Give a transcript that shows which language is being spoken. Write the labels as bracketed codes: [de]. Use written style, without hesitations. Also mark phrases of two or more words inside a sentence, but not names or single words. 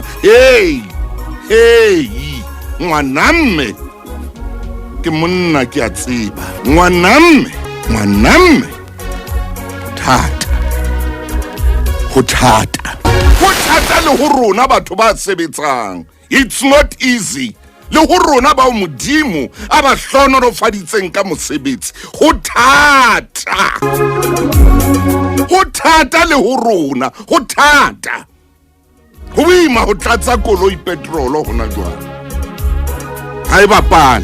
[st] Hey, ngwanamme. Ke monna ke a tseba. Ngwanamme. Ho thata le ho rona batho ba sebetsang. [en] It's not easy. [st] Le ho rona ba modimo a ba hlonolofaditseng ka mosebetsi. Ho thata le ho rona. Ho thata. Ho ima ho tlatsa koloi petrolo hona jwale. Ha e bapale.